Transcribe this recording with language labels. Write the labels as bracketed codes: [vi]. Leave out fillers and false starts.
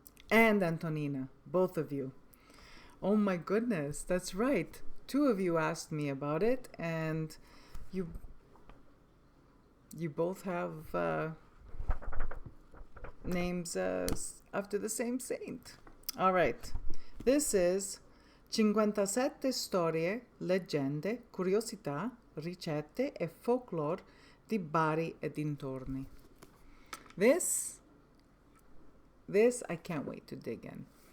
[en] And Antonina, both of you. Oh my goodness, that's right. 2 of you asked me about it, and you both have names after the same saint. All right. This is [it] 57 storie, leggende, curiosità, ricette e folklore di Bari e dintorni. [en] This I can't wait to dig in.